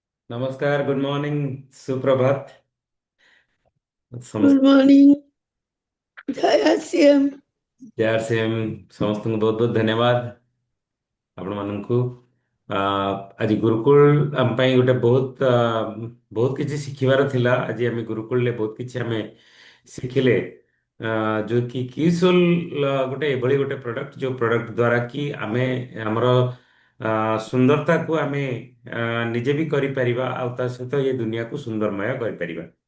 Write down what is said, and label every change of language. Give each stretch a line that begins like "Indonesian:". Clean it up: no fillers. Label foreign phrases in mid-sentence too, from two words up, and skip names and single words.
Hindi: नमस्कार,
English: good morning,
Hindi: सुप्रभात।
English: गुड
Odia: ସମସ୍ତ
Hindi: मॉर्निंग। जय श्याम।
Odia: प्यार से हम ସମସ୍ତଙ୍କୁ ବହୁତ ବହୁତ ଧନ୍ୟବାଦ ଆପଣମାନଙ୍କୁ। ଆଜି ଗୁରୁକୁଳ ଆମ ପାଇଁ ଗୋଟେ ବହୁତ କିଛି ଶିଖିବାର ଥିଲା। ଆଜି ଆମେ ଗୁରୁକୁଳରେ ବହୁତ କିଛି ଆମେ ଶିଖିଲେ। ଯୋଉ କି କିସୋଲ ଗୋଟେ ଏଭଳି ଗୋଟେ ପ୍ରଡକ୍ଟ ଯୋଉ ପ୍ରଡକ୍ଟ ଦ୍ଵାରା କି ଆମେ ଆମର ସୁନ୍ଦରତାକୁ ଆମେ ନିଜେ ବି କରିପାରିବା ଆଉ ତା ସହିତ ଏ ଦୁନିଆକୁ ସୁନ୍ଦରମୟ କରିପାରିବା।